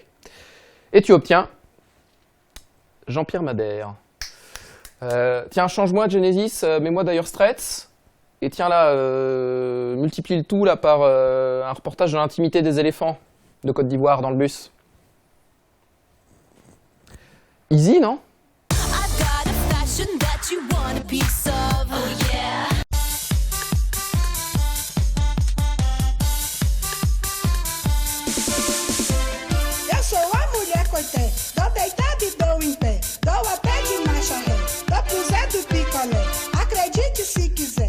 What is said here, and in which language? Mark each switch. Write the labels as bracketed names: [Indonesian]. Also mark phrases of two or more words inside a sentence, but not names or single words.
[French] Et tu obtiens Jean-Pierre Madère. Tiens, change-moi Genesis, mets-moi d'ailleurs Straits. Et tiens là, multiplie le tout là par un reportage de l'intimité des éléphants de Côte d'Ivoire dans le bus. Easy, non? [Portuguese] Eu sou a mulher coité, dou deitado e dou em pé, dou a pé de marcha ré, dou pro Zé do picolé, acredite se quiser.